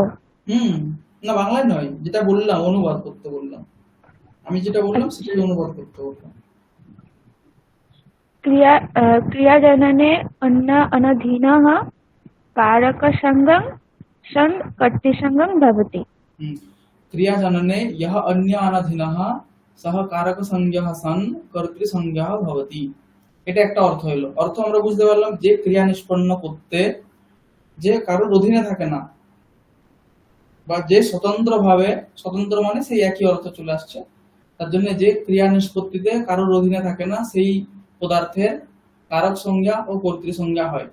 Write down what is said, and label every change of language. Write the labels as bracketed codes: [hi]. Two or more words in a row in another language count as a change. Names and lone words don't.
[bn] হুম না, বাংলায় নয়, যেটা বললাম অনুবাদ করতে বললাম, আমি যেটা বললাম সেটাই অনুবাদ করতে বললাম। [sa] क्रियाजनने अन्न अनधीनः कारकसंज्ञं सन् कर्तृसंज्ञं भवति। ক্রিয়াজননে ইহ অন্য অনধীনঃ সহ কারক সংজ্ঞা সন কর্তৃ সংজ্ঞা ভবতি। [bn] এটা একটা অর্থ হলো। অর্থ আমরা বুঝতে পারলাম যে ক্রিয়া নিষ্পন্ন করতে যে কারোর অধীনে থাকে না, বা যে স্বতন্ত্রভাবে, স্বতন্ত্র মানে সেই একই অর্থ চলে আসছে, তার জন্য যে ক্রিয়া নিষ্পত্তিতে কারোর অধীনে থাকে না সেই পদার্থের কারক সংজ্ঞা ও কর্তৃ সংজ্ঞা হয়।